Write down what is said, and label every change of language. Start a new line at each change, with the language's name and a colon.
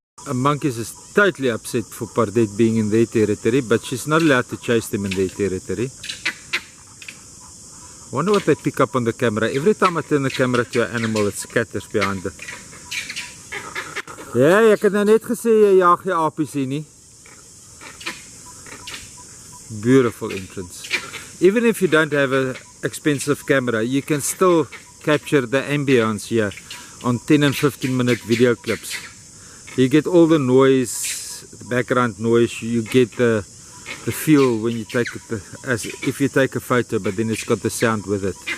English: Monkeys is totally upset for Pardet being in their territory, but she's not allowed to chase them in their territory. I wonder what they pick up on the camera. Every time I turn the camera to an animal, it scatters behind it.
Afrikaans: Ja, ek het nou net gesê jy jaag die apies hier nie.
English: Beautiful entrance. Even if you don't have an expensive camera, you can still capture the ambience here on 10 and 15 minute video clips. You get all the noise, the background noise, you get the feel when you take it, as if you take a photo, but then it's got the sound with it.